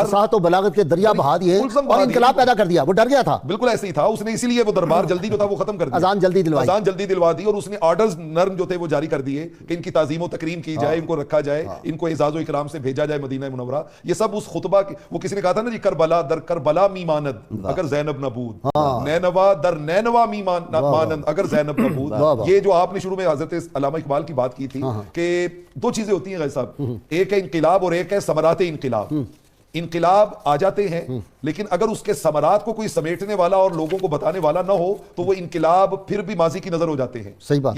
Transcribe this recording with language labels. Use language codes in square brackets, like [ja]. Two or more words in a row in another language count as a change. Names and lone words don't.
[ur] فصاحت و بلاغت کے دریا بہا دیے اور انقلاب پیدا کر دیا. وہ ڈر گیا تھا، بالکل ایسے ہی تھا. اس نے اسی لیے وہ دربار جلدی جو تھا وہ ختم کر دیا، اذان جلدی دلوا دی اور اس نے آرڈرز نرم جو تھے وہ جاری کر دیے کہ ان کی تعظیم و تکریم کی جائے، ان کو رکھا جائے، ان کو اعزاز و اکرام سے بھیجا جائے مدینہ منورہ. یہ سب اس خطبہ کی، وہ کسی نے کہا تھا نا جی [fa] کربلا در کربلا می ماند اگر زینب نبود، نینوا در نینوا می مانند اگر زینب نبود. [ur] یہ جو آپ نے شروع میں حضرت علامہ اقبال کی بات کی تھی کہ دو چیزیں ہوتی ہیں غازی صاحب، ایک ہے انقلاب اور ایک ہے ثمرات انقلاب. انقلاب آ جاتے ہیں لیکن اگر اس کے ثمرات کو کوئی سمیٹنے والا اور لوگوں کو بتانے والا نہ ہو تو وہ انقلاب پھر بھی ماضی کی نظر ہو جاتے ہیں. صحیح بات.